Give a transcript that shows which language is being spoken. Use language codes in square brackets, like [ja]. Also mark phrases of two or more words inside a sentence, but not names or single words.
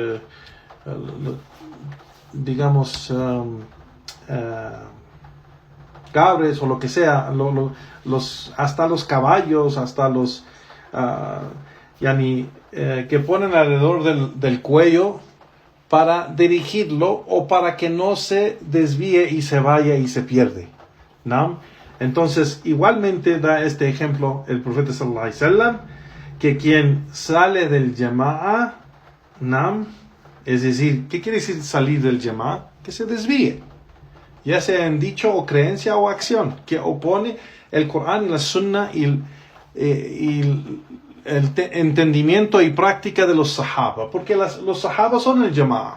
[es] digamos, cabres o lo que sea, hasta los caballos, hasta los que ponen alrededor del cuello para dirigirlo o para que no se desvíe y se vaya y se pierde, ¿no? Entonces, igualmente da este ejemplo el profeta [ar] صلى الله عليه وسلم, [es] que quien sale del Jama'a, ¿no?, es decir, ¿qué quiere decir salir del Jama'a? Que se desvíe, ya sea en dicho o creencia o acción, que opone el Corán y la Sunna y el entendimiento y práctica de los Sahaba, porque los Sahaba son el Jama'a.